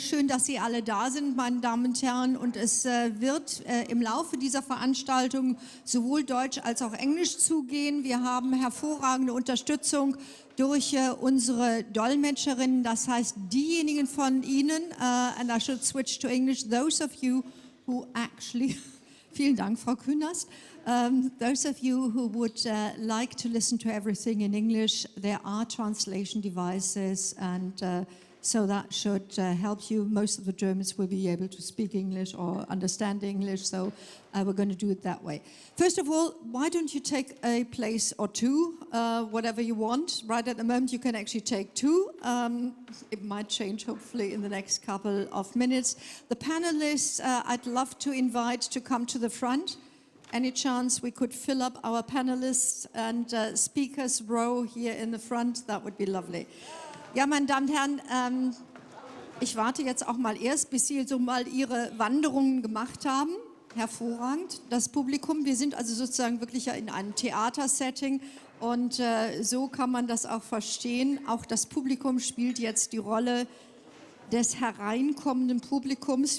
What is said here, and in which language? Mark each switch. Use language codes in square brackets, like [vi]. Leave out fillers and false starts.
[de] Schön, dass Sie alle da sind, meine Damen und Herren. Und es wird im Laufe dieser Veranstaltung sowohl Deutsch als auch Englisch zugehen. Wir haben hervorragende Unterstützung durch unsere Dolmetscherinnen. Das heißt, diejenigen von Ihnen, [en] and I should switch to English, those of you who actually... [de] Vielen Dank, Frau Künast. [en] Those of you who would like to listen to everything in English, there are translation devices, and so that should help you. Most of the Germans will be able to speak English or understand English, so we're going to do it that way. First of all, why don't you take a place or two, whatever you want. Right at the moment, you can actually take two. It might change, hopefully, in the next couple of minutes. The panelists, I'd love to invite to come to the front. Any chance we could fill up our panelists and speakers row here in the front? That would be lovely. [de] Ja, meine Damen und Herren, ich warte jetzt auch mal erst, bis Sie so mal Ihre Wanderungen gemacht haben. Hervorragend. Das Publikum, wir sind also sozusagen wirklich ja in einem Theatersetting und so kann man das auch verstehen. Auch das Publikum spielt jetzt die Rolle des hereinkommenden Publikums.